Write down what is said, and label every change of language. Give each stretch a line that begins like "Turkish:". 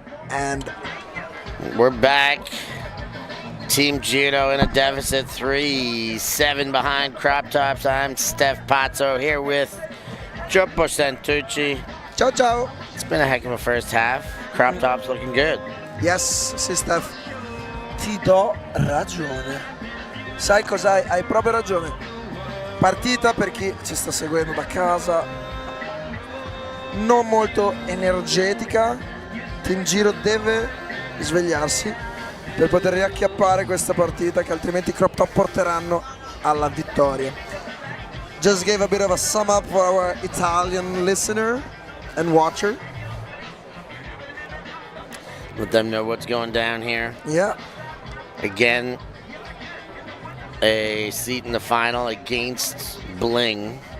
English: And we're back. Team Giro in a deficit, 3-7 behind Crop Tops. I'm Steph Pazzo here with Gioppo Santucci.
Italian: ciao ciao.
English: It's been a heck of a first half. Crop Tops looking good.
Italian: Yes, sì Steph, ti do ragione. Sai cos'hai? Hai proprio ragione. Partita, per chi ci sta seguendo da casa, non molto energetica. Team Giro deve svegliarsi per poter riacchiappare questa partita, che altrimenti i Crop Top porteranno alla vittoria.
English: Just gave a bit of a sum up for our Italian listener and watcher. Let them know what's going down here. Yeah. Again, a seat in the final against Bling.